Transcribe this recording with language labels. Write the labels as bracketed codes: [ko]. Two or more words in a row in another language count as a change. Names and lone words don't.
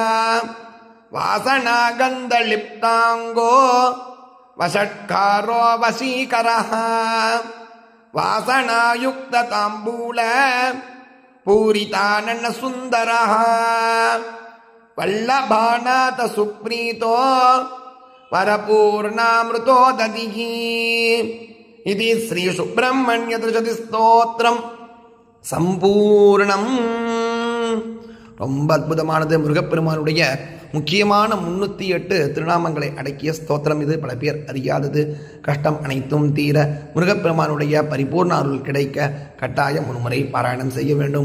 [sa] ವಾಸನಾಗಂಧಲಿಪ್ತಾಂಗೋ ವಷಟ್ಕಾರೋ ವಶೀಕರಃ ವಾಸನಾಯುಕ್ತ ತಾಂಬೂಲ ಪೂರಿತಾನನ ಸುಂದರಃ ವಲ್ಲಭಾನಾಥ ಸುಪ್ರೀತೋ ವರಪೂರ್ಣಾಮೃತೋ ದದಿಃ [ta] இது ஸ்ரீ சுப்பிரமணிய திருஷதி ஸ்தோத்திரம் சம்பூர்ணம். ரொம்ப அற்புதமானது. முருகப்பெருமானுடைய முக்கியமான 308 திருநாமங்களை அடக்கிய ஸ்தோத்திரம் இது. பல பேர் அறியாதது. கஷ்டம் அனைத்தும் தீர முருகப்பெருமானுடைய பரிபூர்ண அருள் கிடைக்க கட்டாயம் ஒரு முறை பாராயணம் செய்ய வேண்டும்.